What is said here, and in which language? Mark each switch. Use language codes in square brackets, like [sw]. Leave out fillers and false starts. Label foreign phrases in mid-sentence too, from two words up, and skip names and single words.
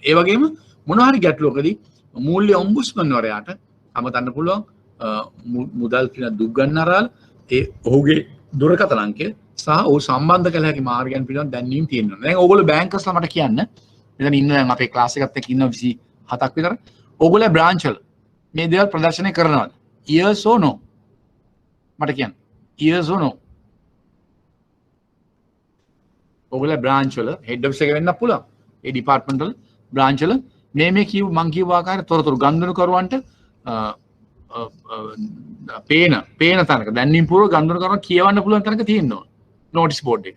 [si] ඒ වගේම මොනවා හරි ගැටලුවකදී මූල්‍ය ඔම්බුඩ්ස්මන් වරයාට අමතන්න පුළුවන් මුදල් කියන දුක් ගන්නරාල ඒ ඔහුගේ දුරකථන අංකය සහ ඔහු සම්බන්ධ කළ හැකි මාර්ගයන් පිළිබඳ දැනීම් තියෙනවා. දැන් ඕගොල්ලෝ බැංකර්ස්ලා මට කියන්න මෙතන ඉන්න දැන් අපේ ක්ලාස් එකත් එක්ක ඉන්න 27ක් විතර ඕගොල්ලෝ බ්‍රාන්ච් වල මේ දේවල් ප්‍රදර්ශනය කරනවද? [en] yes or no? [si] මට කියන්න. [en] yes or no? [si] ඕගොල්ලෝ බ්‍රාන්ච් වල හෙඩ් ඔෆිස් එක වෙන්නත් පුළුවන්. ඒ ඩිපාර්ට්මන්ට් වල බ්‍රාන්ච් වල මේ මං කියව ආකාරයට තොරතුරු ගනුදෙනු කරුවන්ට පේන තැනක දැනීම් පූර්ව ගනුදෙනු කරන කියවන්න පුළුවන් තැනක තියෙනවා [en] notice board [si] එක.